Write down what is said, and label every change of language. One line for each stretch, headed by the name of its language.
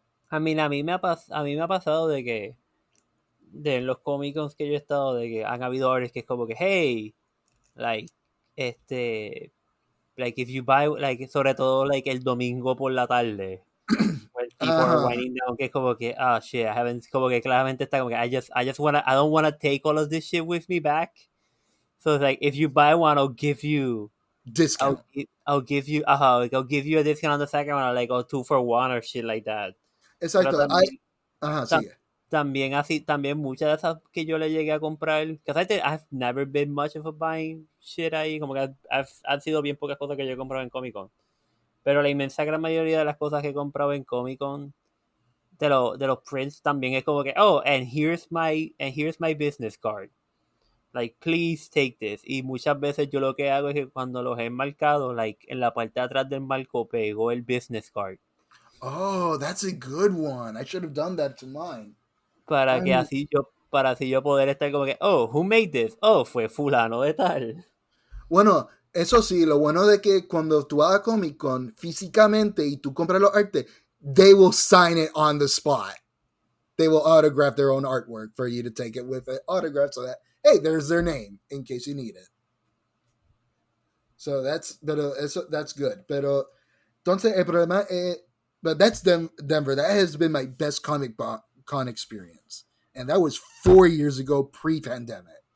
English: I mean,
Spanish: a mí me ha pasado de que de los Comic Cons que yo he estado, de que han habido artists que es como que,
English: hey, like, like if you buy, like,
Spanish: sobre todo, like, el domingo por la tarde,
English: when people are winding down,
Spanish: que es como que,
English: shit, I haven't,
Spanish: como que claramente está como que,
English: I don't wanna take all of this shit with me back. So it's like, if you buy one, I'll give you discount. I'll give you a discount on the second one, or like, 2 for 1 or shit like that.
Spanish: Exacto. También muchas de esas que yo le llegué a comprar,
English: because I've never been much of a buying shit
Spanish: ahí, como que han sido bien pocas cosas que yo he comprado en Comic Con, pero la inmensa gran mayoría de las cosas que he comprado en Comic Con de los prints también es como que,
English: oh, and here's my business card, like, please take this.
Spanish: Y muchas veces yo lo que hago es que cuando los he enmarcado, like, en la parte de atrás del marco pego el business card.
English: Oh, that's a good one. I should have done that to mine.
Spanish: Para así yo poder estar como que,
English: oh, who made this?
Spanish: Oh, fue fulano de tal. Bueno, eso sí, lo bueno de que cuando tú vas a Comic Con físicamente y tú compras los artes,
English: they will sign it on the spot. They will autograph their own artwork for you to take it with an autograph so that, hey, there's their name in case you need it. So that's good.
Spanish: Pero entonces el problema es,
English: but that's Denver. That has been my best Comic Con experience, and that was 4 years ago, pre-pandemic.